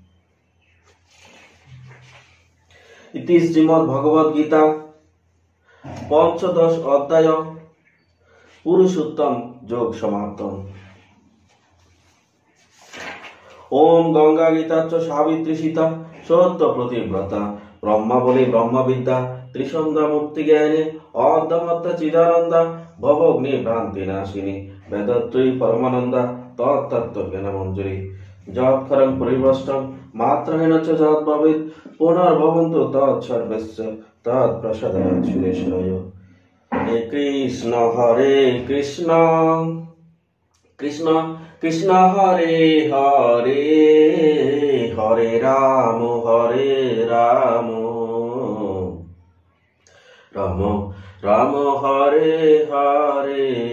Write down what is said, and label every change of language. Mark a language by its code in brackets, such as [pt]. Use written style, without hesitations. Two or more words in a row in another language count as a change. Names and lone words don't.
[sa] ইতি শ্রীমদ্ ভগবদ গীতা পঞ্চদশ অধ্যায় পুরুষোত্তম যোগ সমাপ্তম। ওম গঙ্গা গীতাচ্চ সাবিত্রী সীতা সত্য প্রতিব্রতা ব্রহ্মাবলী ব্রহ্মবিদ্যা ত্রিসন্ধ্যা মুক্তি জ্ঞানে অর্ধমত্ত চিদানন্দা ভবগ্নি ভ্রান্তি নাশিনী বেদত্রয়ী পরমানন্দা তত্তত্ত্ব জ্ঞান মঞ্জুরি যৎক্ষরং পরিভ্রষ্টং মাত্রাহীন চ যদ্ভবেৎ পুনর্ভবন্তু তৎসর্বস্য তৎপ্রসাদাৎ সুরেশ্বরায়। হে কৃষ্ণ হরে কৃষ্ণ কৃষ্ণ কৃষ্ণ হরে হরে হরে রাম রাম রাম হরে হরে।